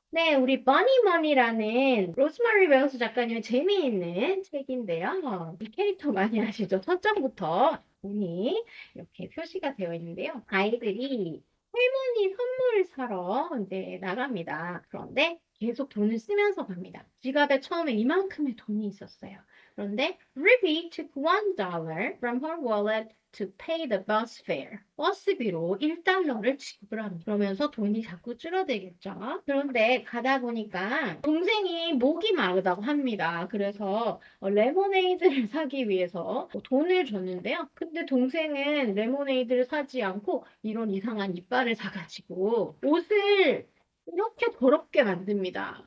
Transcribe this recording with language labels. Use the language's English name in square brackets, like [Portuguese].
[Korean] 네, 우리 버니머니라는 로즈마리 웨어스 작가님의 재미있는 책인데요. 이 캐릭터 많이 아시죠? 첫 장부터 돈이 이렇게 표시가 되어 있는데요. 아이들이 할머니 선물을 사러 이제 나갑니다. 그런데 계속 돈을 쓰면서 갑니다. 지갑에 처음에 이만큼의 돈이 있었어요. 그런데 [English] Ruby took $1 from her wallet to pay the bus fare. [Korean] 버스비로 $1를 지불합니다. 그러면서 돈이 자꾸 줄어들겠죠. 그런데 가다 보니까 동생이 목이 마르다고 합니다. 그래서 레모네이드를 사기 위해서 돈을 줬는데요. 근데 동생은 레모네이드를 사지 않고 이런 이상한 이빨을 사가지고 옷을 이렇게 더럽게 만듭니다.